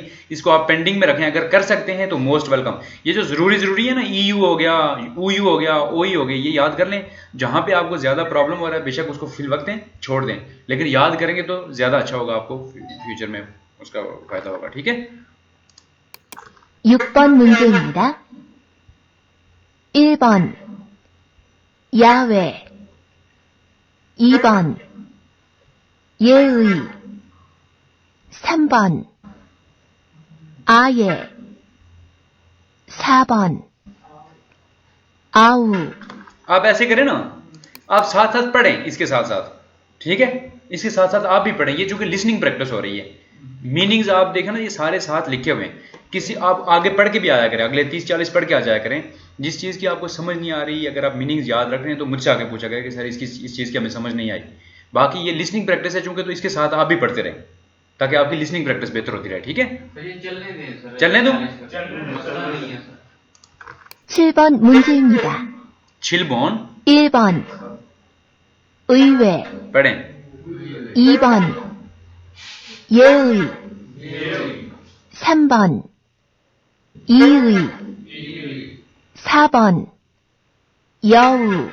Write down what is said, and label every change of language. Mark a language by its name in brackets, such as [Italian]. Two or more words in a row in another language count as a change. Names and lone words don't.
[Urdu] اس کو آپ پینڈنگ میں رکھیں، اگر کر سکتے ہیں تو [English] most welcome. [Urdu] یہ جو ضروری ہے نا، EU ہو گیا، OU ہو گیا، OE ہو گیا، یہ یاد کر لیں. جہاں پے آپ کو زیادہ پرابلم ہو رہا ہے بیشک اس کو فی الوقت دیں، چھوڑ دیں، لیکن یاد کریں گے تو زیادہ اچھا ہوگا، آپ کو فیوچر میں اس کا فائدہ ہوگا، ٹھیک ہے. [Korean] 6번 문제입니다. 1번 야외 2번 예의 3번 아예 4번 आऊ। [Urdu] آپ ایسے کریں نا، آپ ساتھ ساتھ پڑھیں اس کے ساتھ ساتھ، ٹھیک ہے، اس کے ساتھ ساتھ آپ بھی پڑھیں. یہ چونکہ [English] listening practice [Urdu] ہو رہی ہے، مینِنگز آپ دیکھیں نا، یہ سارے ساتھ لکھے ہوئے ہیں. کسی آپ آگے پڑھ کے بھی آیا کریں، اگلے 30-40 پڑھ کے آ جایا کریں. جس چیز کی آپ کو سمجھ نہیں آ رہی، اگر آپ مینِنگز یاد رکھ رہے ہیں تو مجھ سے آگے پوچھا کریں کہ سر اس چیز کی ہمیں سمجھ نہیں آئی. باقی یہ [English] listening practice [Urdu] ہے چونکہ، تو اس کے ساتھ آپ بھی پڑھتے رہیں تاکہ آپ کی [English] listening practice [Urdu] بہتر ہوتی رہے، ٹھیک ہے. چلنے دو. [Korean] 7번 문제입니다. 7번 1번 의외 [Urdu] पढ़ें, [Korean] 2번 예의 3번 이의 4번 여우।